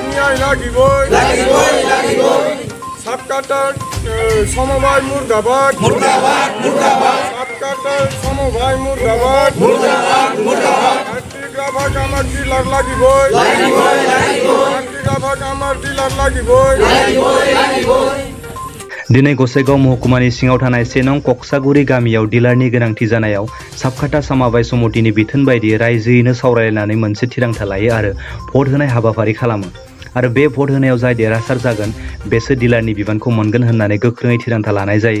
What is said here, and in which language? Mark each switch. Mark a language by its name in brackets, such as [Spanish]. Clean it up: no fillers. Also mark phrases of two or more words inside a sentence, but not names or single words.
[Assamese] সমবায় লাগিবই সাবকাটার সমবায় মুর্দাবাদ সাবকাটার সমবায় মুর্দাবাদ গ্রাহক আমার ডিলার লাগিবই গ্রাহক আমার ডিলার লাগিবই [Bodo] दिनै गसाइगाव महकुमानि सिङाव थानाय 1 नं कक्सागुरि गामियाव डिलारनि गोनांथि जानायाव साबकाटा समबाय समितिनि बिथोन बायदियै रायजोयैनो सावरायलायनानै मोनसे थिरांथा लायो आरो भट होनाय हाबाफारि खालामो आरो बे भट होनायाव जाय देरहासार जागोन बेसो डिलारनि बिबानखौ मोनगोन होननानै गोख्रोङै थिरांथा लानाय जायो।